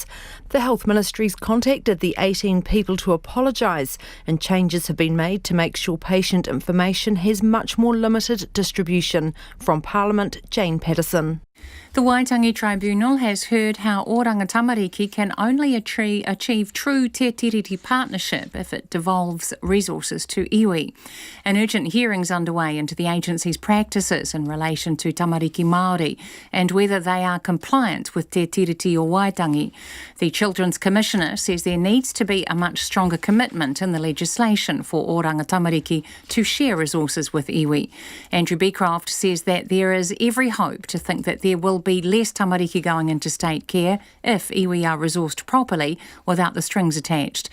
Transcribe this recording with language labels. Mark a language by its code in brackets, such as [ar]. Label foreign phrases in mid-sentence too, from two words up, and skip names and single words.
[en] The Health Ministry's contacted the 18 people to apologise, and changes have been made to make sure patient information has much more limited distribution. From Parliament, Jane Patterson. The Waitangi Tribunal has heard how Oranga Tamariki can only achieve true [mi] te tiriti [en] partnership if it devolves resources to iwi. An urgent hearing's underway into the agency's practices in relation to [mi] Tamariki Māori [en] and whether they are compliant with te tiriti o Waitangi. The Children's Commissioner says there needs to be a much stronger commitment in the legislation for Oranga Tamariki to share resources with iwi. Andrew Beecroft says that there is every hope to think that there will be less tamariki going into state care if iwi are resourced properly without the strings attached.